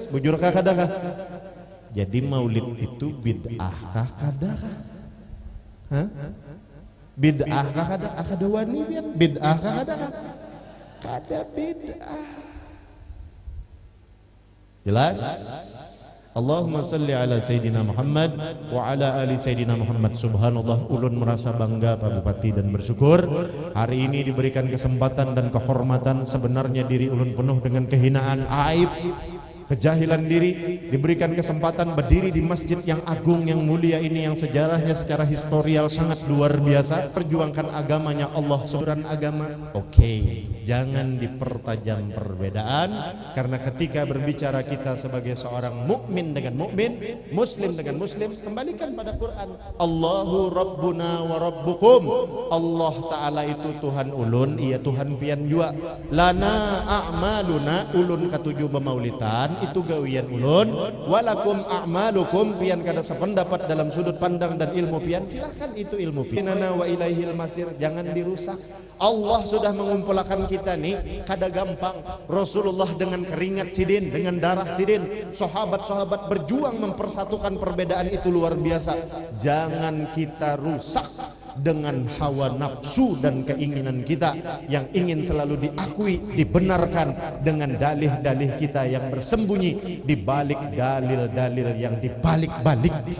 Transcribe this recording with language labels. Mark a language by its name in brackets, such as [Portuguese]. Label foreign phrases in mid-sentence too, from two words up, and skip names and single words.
[Banjar] Bujurkah kadakah? Jadi maulid itu bid'ah kah kadakah? Bid'ah kah kadakah? Kada wani bid'ah kah kadakah? Kada bid'ah. Jelas? [Arabic] اللهم صل على سيدنا محمد وعلى آل سيدنا محمد. [Banjar] Subhanallah, ulun merasa bangga Pak Bupati dan bersyukur hari ini diberikan kesempatan dan kehormatan. Sebenarnya diri ulun penuh dengan kehinaan, aib, kejahilan diri, diberikan kesempatan berdiri di masjid yang agung, yang mulia ini, yang sejarahnya secara historial sangat luar biasa, perjuangkan agamanya Allah, saudaraan agama. [Indonesian] Oke, jangan dipertajam perbedaan, karena ketika berbicara kita sebagai seorang mukmin dengan mukmin, muslim dengan muslim, kembalikan pada Quran. [Arabic] الله ربنا وربكم. [Banjar] Allah Ta'ala itu Tuhan ulun, iya Tuhan pian jua. [Arabic] لنا أعمالنا, [Banjar] ulun ketujuh bemaulitan, itu gawian ulun. [Arabic] ولكم أعمالكم, [Banjar] pian kada sependapat dalam sudut pandang dan ilmu pian, silakan, itu ilmu pian. [Arabic] إننا وإليه المصير, [Banjar] jangan dirusak. Allah sudah mengumpulkan kita nih, kada gampang. Rasulullah dengan keringat sidin, dengan darah sidin, sahabat-sahabat berjuang mempersatukan perbedaan itu luar biasa. [Indonesian] Jangan kita rusak dengan hawa nafsu dan keinginan kita yang ingin selalu diakui, dibenarkan dengan dalih-dalih kita yang bersembunyi di balik dalil-dalil yang dibalik-balik.